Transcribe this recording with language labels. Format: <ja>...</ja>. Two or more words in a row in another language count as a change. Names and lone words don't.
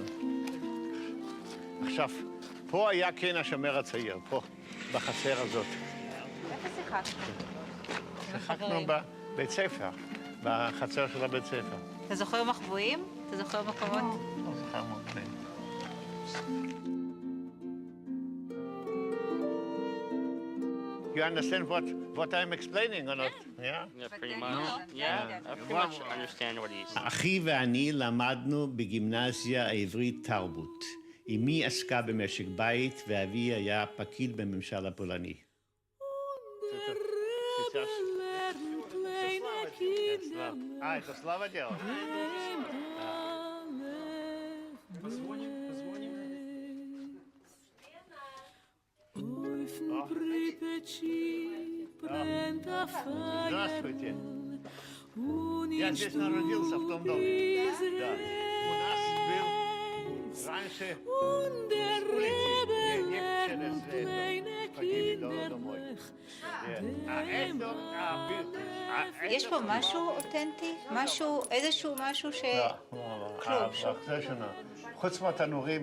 <he>עכשיו, פה היה כן השומר הצעיר, פה, בחצר הזאת. איפה שיחקנו? שיחקנו בבית ספר, בחצר של הבית ספר. אתה זוכר מחבואים? אתה זוכר מקומות? לא זוכר מחבואים.</he> <en>You understand what I'm explaining or not? Yeah? Yeah, pretty much. Yeah, I pretty much understand what he's saying.</en> <he>אחי ואני למדנו בגימנסיה העברית תרבות. אמי עסקה במשק בית ואבי היה פקיד בממשל הפולני.</he> <ru>Это Слава делал? Позвоним. Здравствуйте. Я здесь народился, в том доме. Да. У нас был</ru> <he>יש פה משהו אותנטי? משהו, איזשהו משהו ש... כלום. זה שונה. חוץ מהתנורים.</he>